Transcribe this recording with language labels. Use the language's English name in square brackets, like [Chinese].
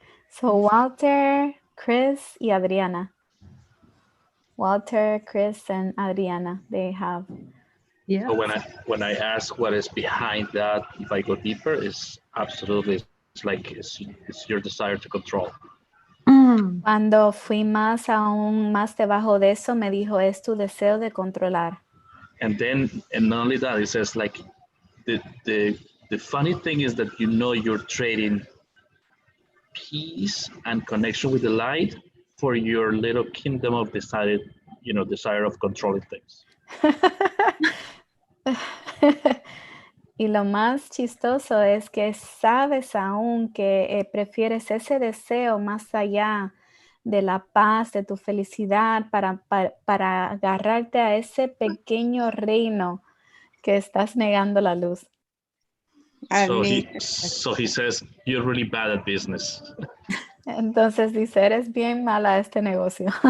[English] So Walter, Chris, y Adriana. Walter, Chris, and Adriana, they have. Yeah. So when I ask what is behind that, if I go deeper, it's absolutely, it's your desire to control. [Spanish] Cuando fui aún más debajo de eso, me dijo, es tu deseo de controlar. [English] And not only that, it says like, the funny thing is that you're trading peace and connection with the light for your little kingdom of desire of controlling things. [Spanish] Y lo más chistoso es que sabes aún que prefieres ese deseo más allá de la paz, de tu felicidad, para agarrarte a ese pequeño reino que estás negando la luz. [English] So he says, you're really bad at business. [Spanish] Entonces dice, eres bien mala a este negocio.